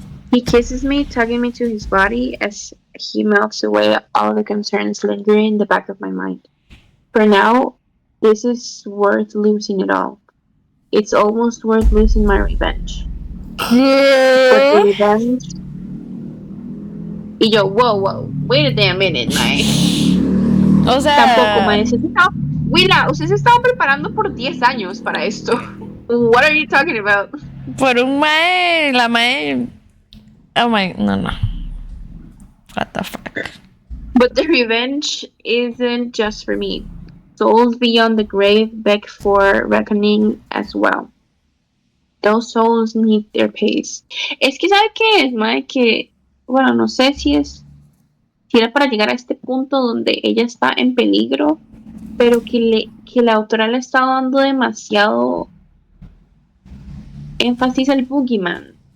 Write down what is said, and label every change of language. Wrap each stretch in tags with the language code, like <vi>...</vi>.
<en>He kisses me, tugging me to his body as he melts away all the concerns lingering in the back of my mind. For now, this is worth losing it all. It's almost worth losing my revenge. But the revenge...</en> <es>Y yo,</es> <en>whoa, wait a damn minute, man.</en> <es>O sea, Tampoco, man. Willa, usted se estaba preparando por 10 años para esto.</es> <en>What are you talking about?</en> <es>por un mae, la mae.</es> <en>Oh my, no. What the fuck? But the revenge isn't just for me. Souls beyond the grave beg for reckoning as well. Those souls need their pace.</en> <es>Es que, ¿sabe qué es, mae? Que, bueno, no sé si era para llegar a este punto donde ella está en peligro, pero que la autora le está dando demasiado énfasis al Boogeyman.</es>